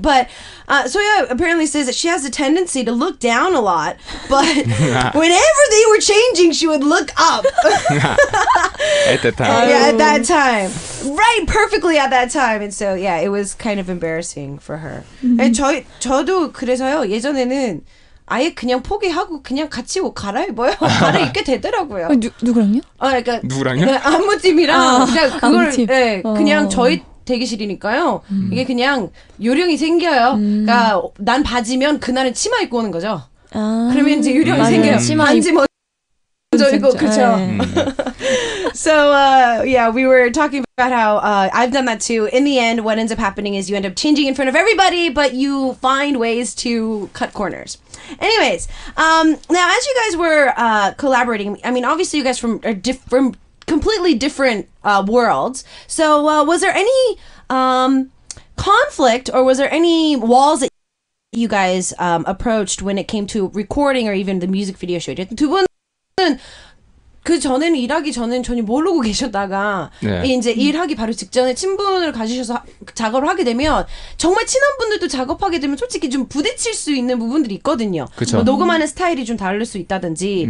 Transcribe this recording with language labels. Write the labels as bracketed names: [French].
[English] But Soya apparently says that she has a tendency to look down a lot, but whenever they were changing, she would look up. At the time. Yeah, at that time. Right, perfectly at that time. And so, yeah, it was kind of embarrassing for her. [Korean] 아니, 저도 그래서요, 예전에는 아예 그냥 포기하고 그냥 같이 옷 갈아입어요. 갈아입게 되더라고요. 누구랑요? 그러니까 누구랑요? 네, 안무팀이랑 그냥 그걸 안무팀. 네, 그냥 저희 대기실이니까요. 이게 그냥 요령이 생겨요. 그러니까 난 바지면 그날은 치마 입고 오는 거죠. 그러면 이제 요령이 맞아요. 생겨요. 치마 반지 먼저 입고 그렇죠. [English] So, yeah, we were talking about how I've done that too. In the end, what ends up happening is you end up changing in front of everybody, but you find ways to cut corners. Anyways, now as you guys were collaborating, I mean, obviously you guys from completely different worlds. So, was there any conflict or was there any walls that you guys approached when it came to recording or even the music video shoot? [Korean] 두 분은 그 전에는 일하기 전엔 전혀 모르고 계셨다가 네. 이제 일하기 바로 직전에 친분을 가지셔서 작업을 하게 되면 정말 친한 분들도 작업하게 되면 솔직히 좀 부딪힐 수 있는 부분들이 있거든요. 뭐 녹음하는 스타일이 좀 다를 수 있다든지